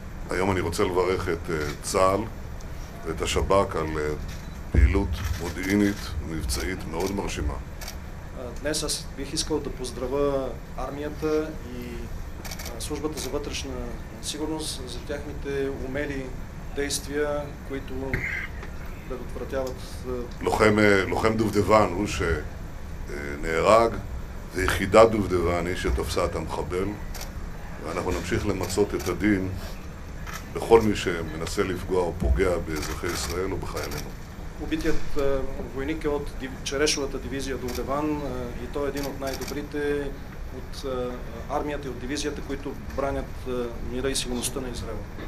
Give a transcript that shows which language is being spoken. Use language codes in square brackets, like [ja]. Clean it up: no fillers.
[he] היום אני רוצה לברך את צה"ל ואת השב"כ על פעילות מודיעינית ומבצעית מאוד מרשימה. [bg] Днес аз бих искал да поздравя армията и службата за вътрешна сигурност за тяхните умели действия, които предотвратяват... [he] לוחם דובדבן הוא שנהרג, זה יחידת דובדבן היא שתפסה את המחבל, ואנחנו נמשיך למצות את הדין בכל מי שמנסה לפגוע או פוגע באזרחי ישראל או בחיילינו. [bg] Убитият войник е от Черешовата дивизия Дувдеван и той е един от най-добрите от армията и от дивизията, които бранят мира и сигурността на Израел.